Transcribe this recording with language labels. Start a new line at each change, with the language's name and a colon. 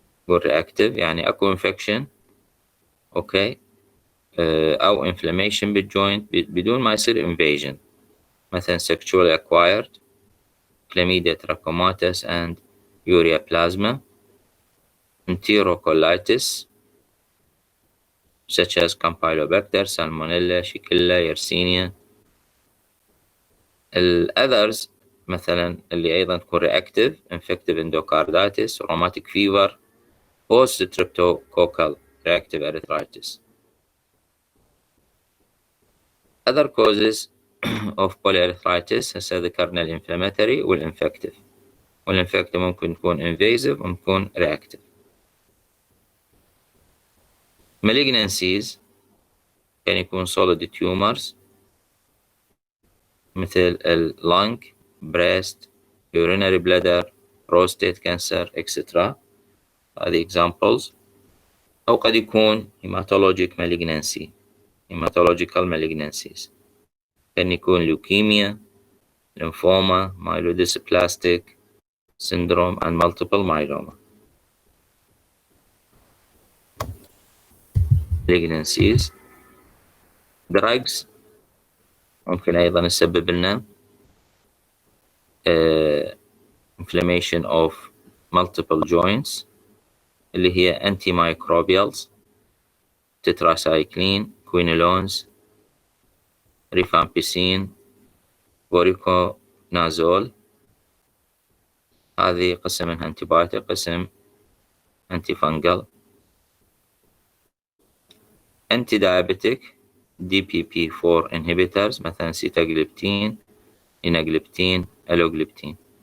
English: reactive
Arabic: يعني اكو
English: infection okay او inflammation بالجوينت
Arabic: بدون ما يصير
English: invasion، مثلا sexually acquired chlamydia trachomatis and ureaplasma, enterocolitis such as Campylobacter, Salmonella, Shigella, Yersinia. others مثلا
Arabic: اللي أيضا تكون
English: reactive infective endocarditis, rheumatic fever, post-streptococcal reactive arthritis. Other causes of polyarthritis
Arabic: هسه ذكرنا الانفلاماتوري والانفكتيف، والانفكتيف ممكن تكون invasive وممكن تكون reactive.
English: malignancies
Arabic: كان يكون
English: solid tumors مثل lung, breast, urinary bladder, prostate cancer etc. هذه examples. أو قد يكون hematologic malignancy, hematological malignancies،
Arabic: كان يكون
English: leukemia, lymphoma, myelodysplastic syndrome and multiple myeloma. malignancies. drugs
Arabic: ممكن أيضا يسبب لنا
English: inflammation of multiple joints
Arabic: اللي هي
English: antimicrobials, tetracycline, quinolones, rifampicin, voriconazole.
Arabic: هذه قسم منها antibiotic، قسم antifungal.
English: antidiabetic DPP4 inhibitors مثلا sitagliptin, linagliptin, alogliptin.